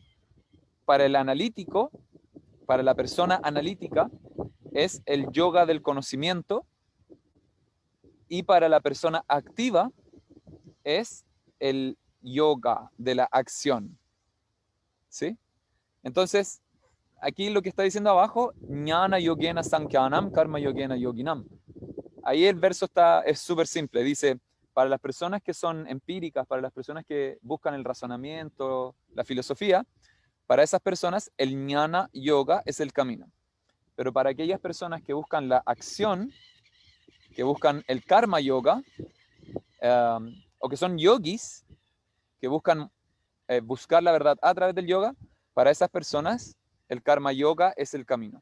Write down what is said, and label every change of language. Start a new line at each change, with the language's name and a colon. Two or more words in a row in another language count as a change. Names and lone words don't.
Spanish: Para el analítico, para la persona analítica, es el yoga del conocimiento, y para la persona activa es el yoga de la acción. ¿Sí? Entonces, aquí lo que está diciendo abajo,
Sanskrit: ज्ञान योगेन सांख्यानाम्, कर्म योगेन योगिनाम्.
Spanish: Ahí el verso es súper simple. Dice, para las personas que son empíricas, para las personas que buscan el razonamiento, la filosofía, para esas personas el jnana yoga es el camino. pero para aquellas personas que buscan la acción, que buscan el karma yoga, o que son yogis, que buscan buscar la verdad a través del yoga, para esas personas el karma yoga es el camino.